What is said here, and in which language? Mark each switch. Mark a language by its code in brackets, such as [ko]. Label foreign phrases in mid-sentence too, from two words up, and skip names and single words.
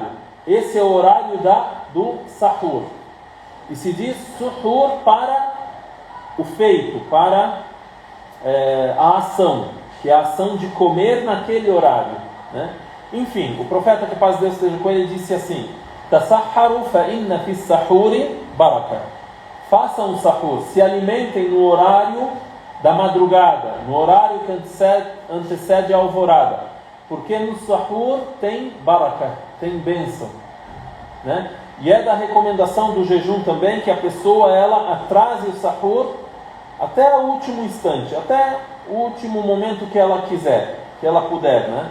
[pt] Esse é o horário do sahur. E se diz suhur para o feito, para a ação, que é a ação de comer naquele horário, né? Enfim, o profeta, que a paz de Deus esteja com ele, disse assim: [ar] تسحروا فإن في السحور بركة. [pt] Façam o sahur, se alimentem no horário da madrugada, no horário que antecede a alvorada, porque no sahur tem baraka, tem bênção, né? E é da recomendação do jejum também que a pessoa ela atrase o sahur até o último instante, até o último momento que ela quiser, que ela puder, né?